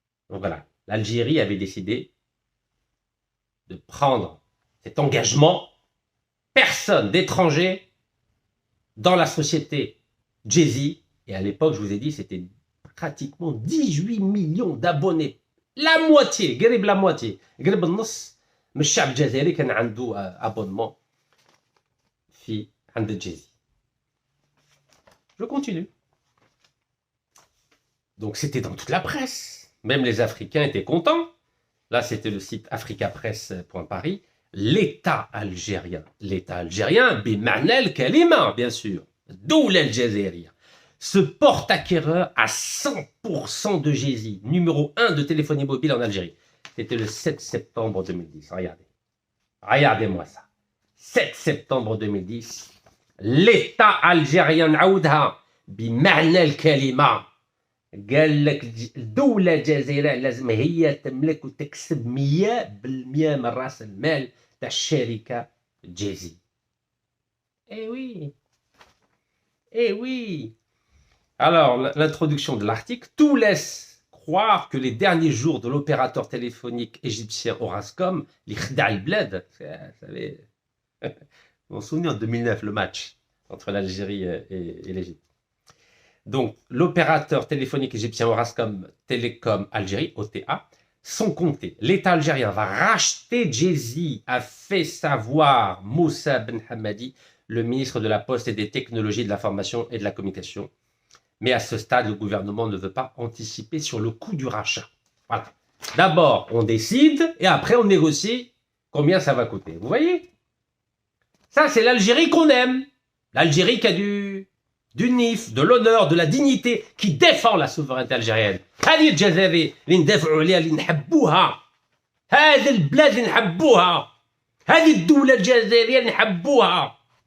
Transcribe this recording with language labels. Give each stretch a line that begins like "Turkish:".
French: Donc voilà, l'Algérie avait décidé de prendre cet engagement. Personne d'étranger dans la société Jay-Z. Et à l'époque, je vous ai dit, c'était pratiquement 18 millions d'abonnés. La moitié,
Arabic: قريب
French: la moitié.
Arabic: قريب النص من الشعب الجزائري كان عنده abonnement في عند Jay-Z.
French: Je continue. Donc c'était dans toute la presse. Même les Africains étaient contents. Là, c'était le site africapresse.paris. L'État algérien,
Arabic: بمعنى الكلمة,
French: bien sûr,
Arabic: الدولة الجزائرية,
French: se porte acquéreur à 100% de Jay-Z, numéro 1 de téléphonie mobile en Algérie. C'était le 7 septembre 2010. Regardez-moi ça. 7 septembre 2010. l'État algérien
Arabic: نعاودها بمعنى الكلمة قال لك الدولة الجزائرية لازم هي تملك وتكسب 100% من راس المال تاع الشركة جيزي.
French: Eh oui. Eh oui. Alors, l'introduction de l'article, tout laisse croire que les derniers jours de l'opérateur téléphonique égyptien Orascom, les
Arabic: khda al-bled,
French: vous savez, vous vous souvenez en 2009, le match entre l'Algérie et l'Égypte. Donc, l'opérateur téléphonique égyptien Orascom Télécom Algérie, OTA, sont comptés. L'État algérien va racheter Jay-Z, a fait savoir Moussa Ben Hamadi, le ministre de la Poste et des Technologies de l'Information et de la Communication. Mais à ce stade, le gouvernement ne veut pas anticiper sur le coût du rachat. Voilà. D'abord, on décide et après, on négocie combien ça va coûter. Vous voyez? Ça, c'est l'Algérie qu'on aime. L'Algérie qui a du NIF, de l'honneur, de la dignité, qui défend la souveraineté algérienne.
Arabic: هذه الجزائر اللي ندافعوا عليها اللي نحبوها. هذه البلاد اللي نحبوها. هذه الدولة الجزائرية اللي نحبوها.